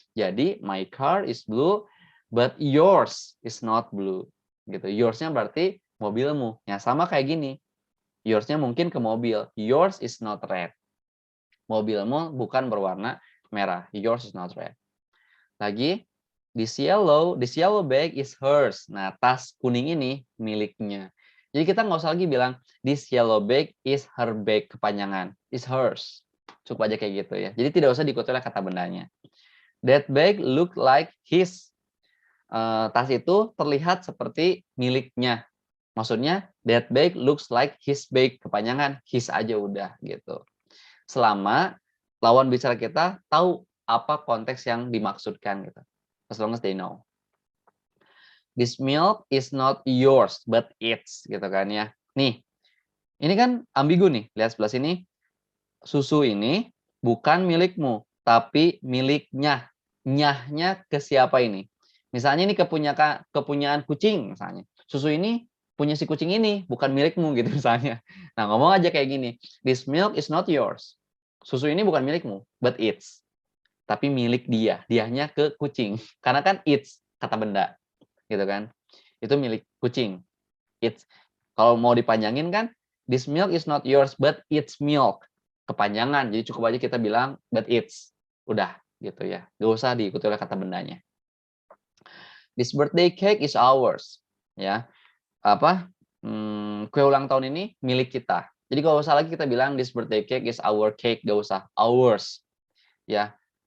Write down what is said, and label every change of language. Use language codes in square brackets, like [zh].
[en] Jadi my car is blue but yours is not blue. [id] Gitu. Yours-nya berarti mobilmu. Ya sama kayak gini. Yours-nya mungkin ke mobil. [en] Yours is not red. [id] Mobilmu bukan berwarna merah. [en] Yours is not red. Lagi, this yellow bag is hers. [id] Nah, tas kuning ini miliknya. Jadi kita nggak usah lagi bilang this yellow bag is her bag, kepanjangan. Is hers. Cukup aja kayak gitu ya. Jadi tidak usah diikuti oleh kata bendanya. [en] That bag look like his. [id] Tas itu terlihat seperti miliknya. [en] Maksudnya that bag looks like his bag, [id] kepanjangan his aja udah gitu. Selama lawan bicara kita tahu apa konteks yang dimaksudkan gitu. [en] As long as they know. This milk is not yours but it's gitu kan ya. [id] Nih, ini kan ambigu nih. Lihat sebelah sini. Susu ini bukan milikmu, tapi miliknya. Nyahnya ke siapa ini? Misalnya ini kepunyaan kucing misalnya. Susu ini punya si kucing ini, bukan milikmu gitu misalnya. Nah, ngomong aja kayak gini. [en] This milk is not yours. [id] Susu ini bukan milikmu, [en] but it's. [id] Tapi milik dia. Dianya ke kucing. Karena kan it's kata benda. Gitu kan. Itu milik kucing. It's. Kalau mau dipanjangin kan, [en] this milk is not yours, but it's milk. [id] Kepanjangan. Jadi cukup aja kita bilang, but it's. Udah gitu ya. Gak usah diikuti oleh kata bendanya. [en] This birthday cake is ours. [id] Ya. Apa? Kue ulang tahun ini milik kita. Jadi kalau usah lagi kita bilang [en] this birthday cake is our cake, [id] gak usah ours. Ya.